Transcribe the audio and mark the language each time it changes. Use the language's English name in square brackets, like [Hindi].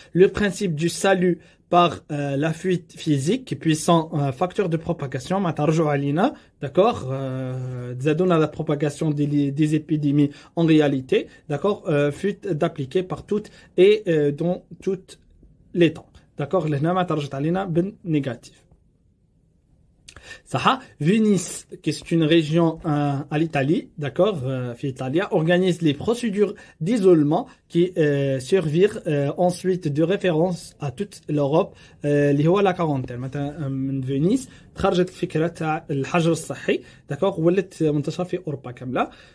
[French] Le principe du salut par la fuite physique puissant facteur de propagation [Arabic] ما ترجعوا علينا. [French] D'accord? [Arabic] تزادونا [French] la propagation des épidémies en réalité. D'accord? Fut d'appliquer par toutes et dans toutes les temps. D'accord? [Arabic] لهنا ما ترجعت علينا بالنيجاتيف. صح. [French] Venise, qui est une région à l'Italie, d'accord, [Arabic] في إيطاليا, [French] organise les procédures d'isolement qui servirent ensuite de référence à toute l'Europe [Arabic] اللي هو [French] la quarantaine. [Arabic] مثلا من فينيس خرجت الفكرة تاع الحجر الصحي, d'accord, ولت منتشرة في أوروبا كاملة.